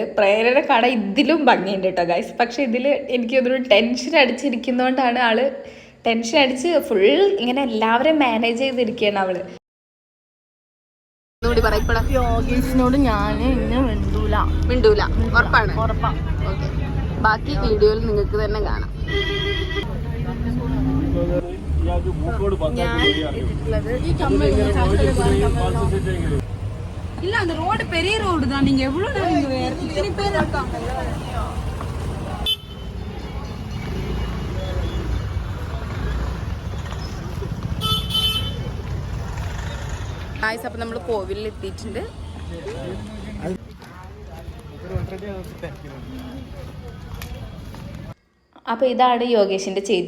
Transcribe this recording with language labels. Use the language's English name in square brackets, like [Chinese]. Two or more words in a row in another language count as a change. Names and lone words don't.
[Malayalam] പ്രേരയുടെ കട ഇതിലും ഭംഗിയുണ്ട് കേട്ടോ ഗൈസ്. പക്ഷെ ഇതിൽ എനിക്കതൊരു ടെൻഷൻ അടിച്ചിരിക്കുന്നതുകൊണ്ടാണ് ആള് ടെൻഷൻ അടിച്ച് ഫുൾ ഇങ്ങനെ എല്ലാവരെയും മാനേജ് ചെയ്തിരിക്കുകയാണ് അവള്. യോഗേഷിനോട് ഞാൻ ഇന്ന് മിണ്ടൂല. ഉറപ്പാണ്? ഓക്കെ, ബാക്കി വീഡിയോയിൽ നിങ്ങൾക്ക് തന്നെ കാണാം. [Tamil] ഞാൻ இல்ல அந்த ரோடு பெரிய ரோடு தான். நீங்க எவ்வளவு நேரம் இங்க இத்தனை பேர் இருக்காங்க. [Malayalam] ഗായ്സ്, അപ്പം നമ്മൾ കോവിലിൽ എത്തിയിട്ടുണ്ട്. അപ്പോൾ ഇതാണ് യോഗേഷിൻ്റെ ചേച്ചി.